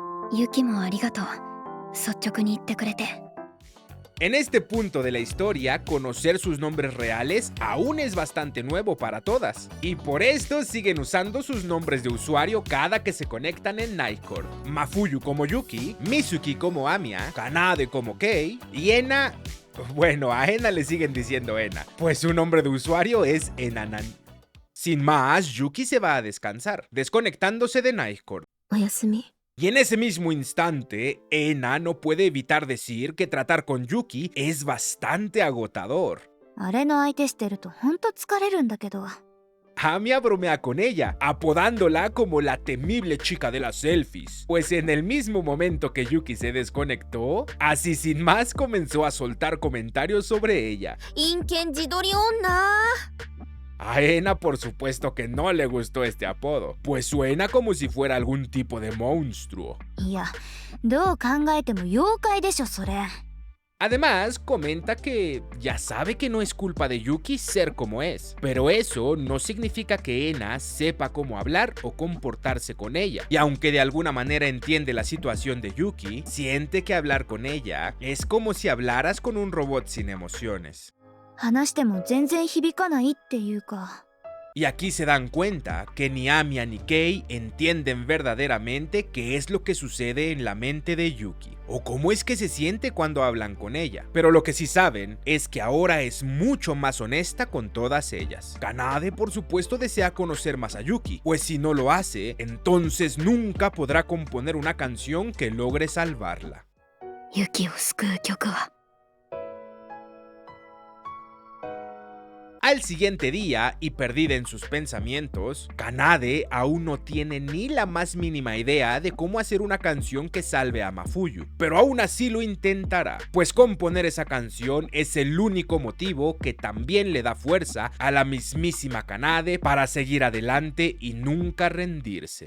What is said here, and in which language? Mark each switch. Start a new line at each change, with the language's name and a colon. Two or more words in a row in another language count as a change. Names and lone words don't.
Spanish: En este punto de la historia, conocer sus nombres reales aún es bastante nuevo para todas, y por esto siguen usando sus nombres de usuario cada que se conectan en Nightcore. Mafuyu como Yuki, Mizuki como Amiya, Kanade como Kei y Ena Bueno, a Ena le siguen diciendo Ena, pues su nombre de usuario es Enanan. Sin más, Yuki se va a descansar, desconectándose de Nightcore.
Japanese: おやすみ。
Spanish: Y en ese mismo instante, Ena no puede evitar decir que tratar con Yuki es bastante agotador.
Japanese: あれの相手してるとほんと疲れるんだけど。
Spanish: Hamia bromea con ella, apodándola como la temible chica de las selfies. Pues en el mismo momento que Yuki se desconectó, así sin más comenzó a soltar comentarios sobre ella.
Japanese: 陰険自撮り女。
Spanish: A Ena por supuesto que no le gustó este apodo, pues suena como si fuera algún tipo de monstruo.
Japanese: いや、どう考えても妖怪でしょそれ。
Spanish: Además, comenta que ya sabe que no es culpa de Yuki ser como es, pero eso no significa que Ena sepa cómo hablar o comportarse con ella. Y aunque de alguna manera entiende la situación de Yuki, siente que hablar con ella es como si hablaras con un robot sin emociones.
Japanese: 話しても全然響かないっていうか。
Spanish: Y aquí se dan cuenta que ni Amiya ni Kei entienden verdaderamente qué es lo que sucede en la mente de Yuki, o cómo es que se siente cuando hablan con ella. Pero lo que sí saben es que ahora es mucho más honesta con todas ellas. Kanade por supuesto desea conocer más a Yuki, pues si no lo hace, entonces nunca podrá componer una canción que logre salvarla.
Japanese: ユキを救う曲は。
Spanish: Al siguiente día, y perdida en sus pensamientos, Kanade aún no tiene ni la más mínima idea de cómo hacer una canción que salve a Mafuyu, pero aún así lo intentará, pues componer esa canción es el único motivo que también le da fuerza a la mismísima Kanade para seguir adelante y nunca rendirse.